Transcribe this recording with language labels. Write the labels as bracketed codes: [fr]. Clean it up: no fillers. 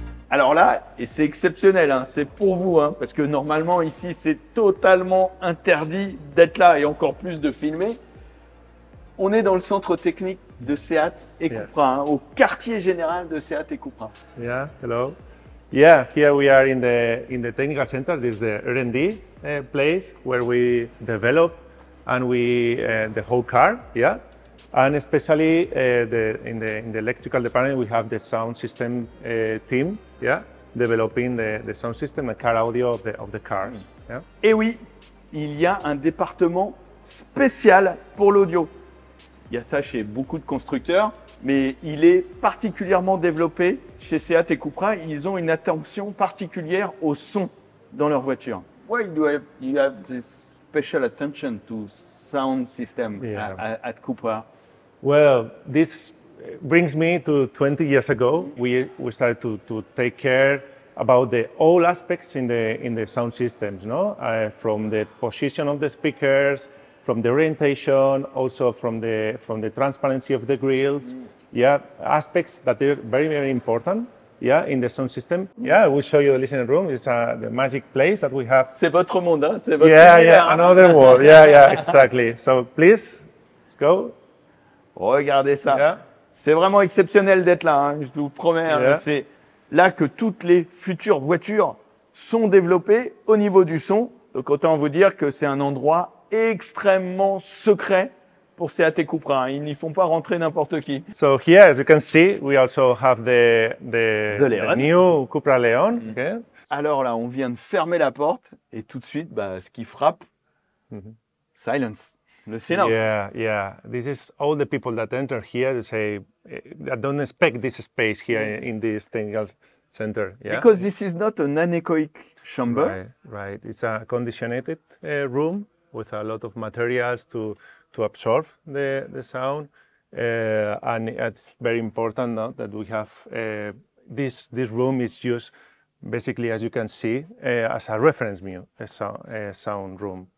[fr] Alors là, et c'est exceptionnel, hein, c'est pour vous, hein, parce que normalement ici c'est totalement interdit d'être là et encore plus de filmer. On est dans le centre technique de Seat et Cupra, hein, au quartier général de Seat et Cupra. [en] Yeah, hello. Yeah, here we are in the technical center. This is the R&D place where we develop and the whole car. Yeah. And especially in the electrical department, we have the sound system team, yeah, developing the sound system and car audio of the cars. Yeah. [fr] Et oui, il y a un département spécial pour l'audio. Il y a ça chez beaucoup de constructeurs, mais il est particulièrement développé chez Seat et Cupra. Ils ont une attention particulière au son dans leur voiture. [en] Why do you have this special attention to sound system at Cupra? Well, this brings me to 20 years ago. We started to take care about the all aspects in the sound systems, no? From the position of the speakers, from the orientation, also from the transparency of the grills, yeah, aspects that are very, very important, yeah, in the sound system. Yeah, I will show you the listening room. It's the magic place that we have. [fr] C'est votre monde, hein? C'est votre [en] Yeah, [fr] univers, [en] yeah, [fr] hein? [en] another world. Yeah, yeah, exactly. So please, let's go. [fr] Regardez ça. [en] Yeah. [fr] C'est vraiment exceptionnel d'être là, hein, je vous promets. Hein. [en] Yeah. [fr] C'est là que toutes les futures voitures sont développées au niveau du son. Donc autant vous dire que c'est un endroit extrêmement secret pour Seat Cupra. Hein. Ils n'y font pas rentrer n'importe qui. [en] So here, as you can see, we also have the Leon. new Cupra Leon. Okay. [fr] Alors là, on vient de fermer la porte et tout de suite, bah, ce qui frappe, silence. Le silence. [en] Yeah, yeah. This is all the people that enter here. They say, I don't expect this space here in this technical center. Yeah. Because this is not an anechoic chamber. Right, right. It's a conditioned room with a lot of materials to absorb the sound, and it's very important now that we have this room is used basically, as you can see, as a reference sound room.